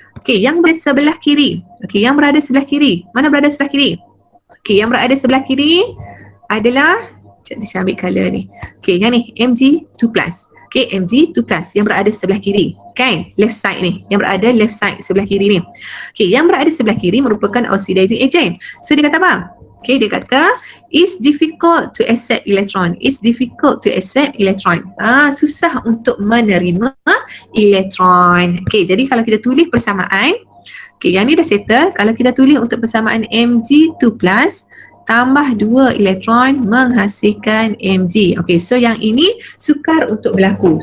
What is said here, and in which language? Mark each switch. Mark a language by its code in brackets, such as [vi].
[ms] Okay, yang berada sebelah kiri. Okay, yang berada sebelah kiri. Mana berada sebelah kiri? Okay, yang berada sebelah kiri adalah, saya ambil colour ni. Okay, yang ni, Mg2+. Okay, Mg2+, yang berada sebelah kiri. Kan? [en] Left side [ms] ni. Yang berada left side sebelah kiri ni. Okay, yang berada sebelah kiri merupakan oxidizing agent. So, dia kata apa? [en] Okay, dia kata, it's difficult to accept electron. It's difficult to accept electron. [ms] Susah untuk menerima elektron. Okay, jadi kalau kita tulis persamaan, okay, yang ni dah settle. Kalau kita tulis untuk persamaan Mg2+, tambah 2 elektron menghasilkan Mg. Okay, so yang ini sukar untuk berlaku.